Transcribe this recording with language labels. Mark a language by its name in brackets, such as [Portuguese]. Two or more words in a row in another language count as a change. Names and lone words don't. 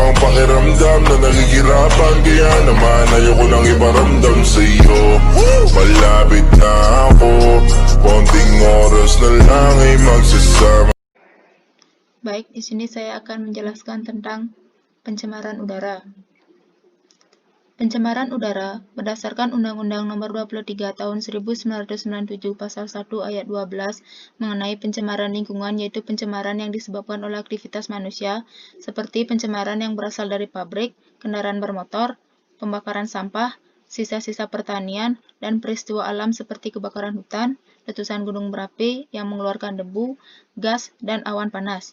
[Filipino] pakiramdam na nagigirapan, kaya naman ayoko nang iparamdam sa'yo. Malapit na ako, konting oras na lang ay magsasama. [Indonesian] Baik, di sini saya akan menjelaskan tentang pencemaran udara. Pencemaran udara berdasarkan Undang-Undang Nomor 23 Tahun 1997 Pasal 1 Ayat 12 mengenai pencemaran lingkungan, yaitu pencemaran yang disebabkan oleh aktivitas manusia seperti pencemaran yang berasal dari pabrik, kendaraan bermotor, pembakaran sampah, sisa-sisa pertanian, dan peristiwa alam seperti kebakaran hutan, letusan gunung berapi yang mengeluarkan debu, gas, dan awan panas.